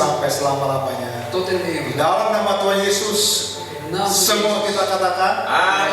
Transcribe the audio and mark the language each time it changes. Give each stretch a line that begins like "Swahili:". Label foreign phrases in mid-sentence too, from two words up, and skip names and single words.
Indonesian: sampai selama-lamanya.
Dutch: tot in
Indonesian: Di
Dutch: eeuwigheid.
Indonesian: dalam nama Tuhan Yesus,
Dutch: In de naam van
Indonesian: semua
Dutch: Jezus.
Indonesian: kita katakan,